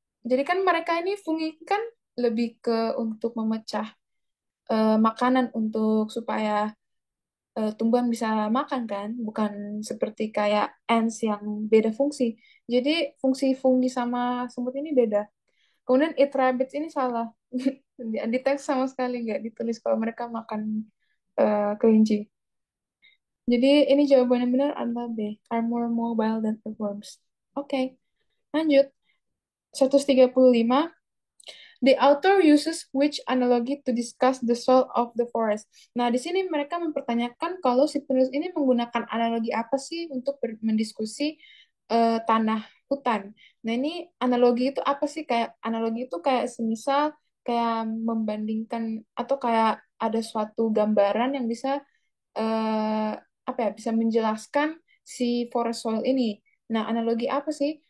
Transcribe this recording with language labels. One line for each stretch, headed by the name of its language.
Indonesian: Jadi kan mereka ini fungi kan lebih ke untuk memecah makanan untuk supaya tumbuhan bisa makan kan, bukan seperti kayak ants yang beda fungsi. Jadi fungsi fungi sama semut ini beda. Kemudian eat rabbits ini salah. Di teks sama sekali nggak ditulis kalau mereka makan kelinci. Jadi ini jawaban yang benar adalah B.
English: Are more mobile than earthworms. Oke, lanjut. 135. The author uses which analogy to discuss the soil of the forest.
Indonesian: Nah, di sini mereka mempertanyakan kalau si penulis ini menggunakan analogi apa sih untuk mendiskusi tanah hutan. Nah, ini analogi itu apa sih? Kayak analogi itu kayak semisal kayak membandingkan atau kayak ada suatu gambaran yang bisa eh, apa ya bisa menjelaskan si forest soil ini. Nah, analogi apa sih?